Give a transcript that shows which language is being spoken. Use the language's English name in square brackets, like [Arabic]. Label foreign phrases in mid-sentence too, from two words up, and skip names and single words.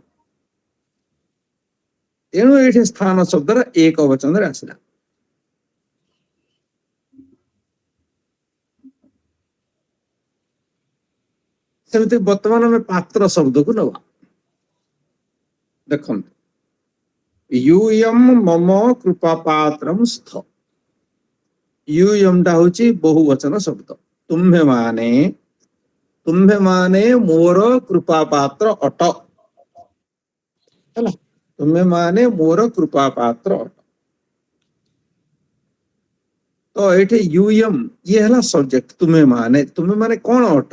[Odia] ତେଣୁ ଏଇଠି ସ୍ଥାନ ଶବ୍ଦର ଏକ ବଚନରେ ଆସିଲା। ସେମିତି ବର୍ତ୍ତମାନ ଆମେ ପାତ୍ର ଶବ୍ଦକୁ ନବା। ଦେଖନ୍ତୁ, [Sanskrit] यूयम मम कृपा पात्रम स्थ, यूयम [Odia] ଟା ହଉଛି ବହୁବଚନ ଶବ୍ଦ। ତୁମ୍ଭେ ମାନେ ମୋର କୃପା ପାତ୍ର ଅଟ, ହେଲା। ତୁମେ ମାନେ ମୋର କୃପା ପାତ୍ର ଅଟ। ତ ଏଇଠି यूयम ଇଏ ହେଲା ସବଜେକ୍ଟ, ତୁମେ ମାନେ କଣ ଅଟ?